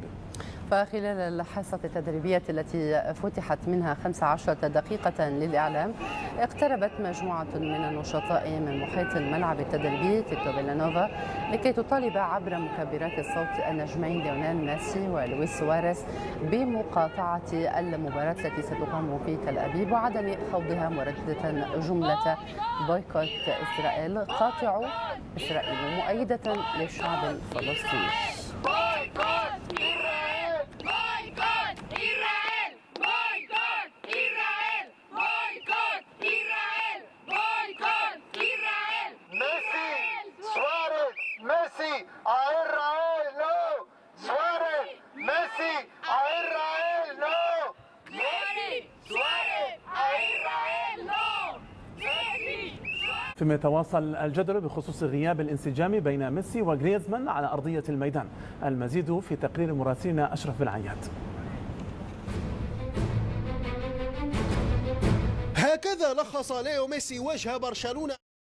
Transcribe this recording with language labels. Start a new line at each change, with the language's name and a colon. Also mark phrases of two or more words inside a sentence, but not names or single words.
Arabic: فخلال الحصة التدريبية التي فتحت منها 15 دقيقة للإعلام، اقتربت مجموعة من النشطاء من محيط الملعب التدريبي تيتو فيلانوفا لكي تطالب عبر مكبرات الصوت النجمين ليونيل ميسي ولويس سواريز بمقاطعة المباراة التي ستقام في تل أبيب وعدم خوضها، مرددة جملة بويكوت إسرائيل، قاطعوا إسرائيل، مؤيدة للشعب الفلسطيني.
Spanish: ميسي a Israel no. Suárez, Messi a Israel no. Messi, Suárez a Israel no.
Arabic: فيما يتواصل الجدل بخصوص غياب الانسجام بين ميسي وغريزمان على أرضية الميدان. المزيد في تقرير مراسلنا أشرف بن عياد. هكذا لخص ليو ميسي وجه برشلونة